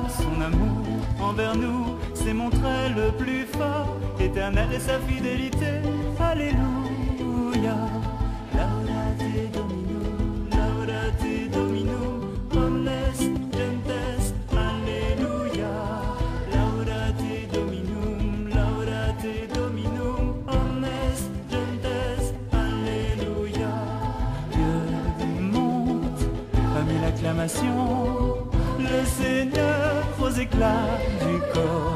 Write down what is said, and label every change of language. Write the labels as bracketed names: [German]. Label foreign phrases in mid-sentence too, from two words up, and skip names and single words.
[French] Son amour envers nous s'est montré le plus fort, éternel est sa fidélité, alléluia. [Latin] Laudate Domino, laudate Domino, omnes gentes, alléluia. Laudate Dominum, laudate Dominum, omnes gentes, alléluia. [French] Dieu monte parmi l'acclamation, le Seigneur aux éclats du corps.